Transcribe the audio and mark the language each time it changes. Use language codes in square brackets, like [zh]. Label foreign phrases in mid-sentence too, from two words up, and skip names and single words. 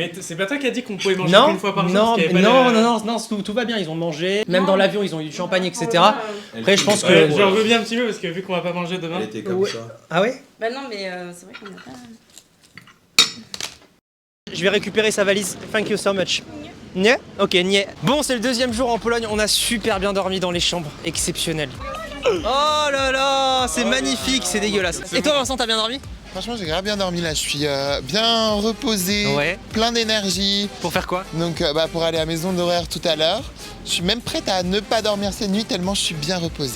[fr] Mais c'est pas toi qui as dit qu'on pouvait manger Non, une fois par jour non, parce qu'il y avait non, pas non, de- non, tout va bien, ils ont mangé. Même dans l'avion, ils ont eu du champagne, etc. Après, je pense Ouais, que. j'en veux bien un petit peu parce que vu qu'on va pas manger demain. Ouais. Ah ouais? Bah non, mais c'est vrai qu'on a pas. Je vais récupérer sa valise. [en] Thank you so much. [pl] Nie? Ok, nie. [fr] Bon, c'est le deuxième jour en Pologne. On a super bien dormi dans les chambres. Exceptionnel. Oh là là, c'est magnifique, c'est dégueulasse. Et toi, Vincent, t'as bien dormi? Franchement, j'ai grave bien dormi là. Je suis bien reposé, Ouais. plein d'énergie. Pour faire quoi? Donc, pour aller à Maison d'Horreur tout à l'heure. Je suis même prête à ne pas dormir cette nuit tellement je suis bien reposée.